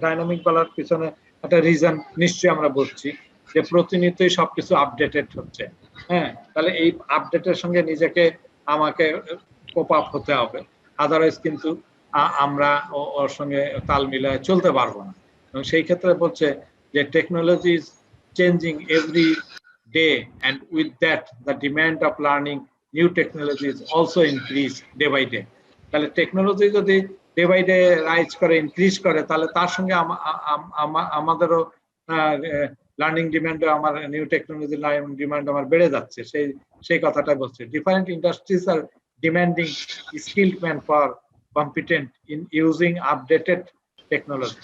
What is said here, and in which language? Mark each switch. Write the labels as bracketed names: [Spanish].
[Bangla] Dynamic বলার পিছনে একটা রিজন নিশ্চয়ই আমরা বলছি যে প্রতিনিয়তই সবকিছু আপডেটেড হচ্ছে। তাহলে এই আপডেটের সঙ্গে আমাকে কোপ আপ হতে হবে, আদারওয়াইজ কিন্তু আমরা ওর সঙ্গে তাল মিলায় চলতে পারবো না। এবং সেই ক্ষেত্রে বলছে যে [English] Technology is changing every day, and with that the demand of learning new technology is also increased day by day. [Bangla] তাহলে টেকনোলজি যদি ডে বাই ডে রাইজ করে, ইনক্রিজ করে, তাহলে তার সঙ্গে আমাদেরও লার্নিং ডিমান্ডও, আমার নিউ টেকনোলজি লার্নিং ডিমান্ড আমার বেড়ে যাচ্ছে। সেই কথাটা বলছে। [English] Different industries are demanding skilled man for competent in using updated technology.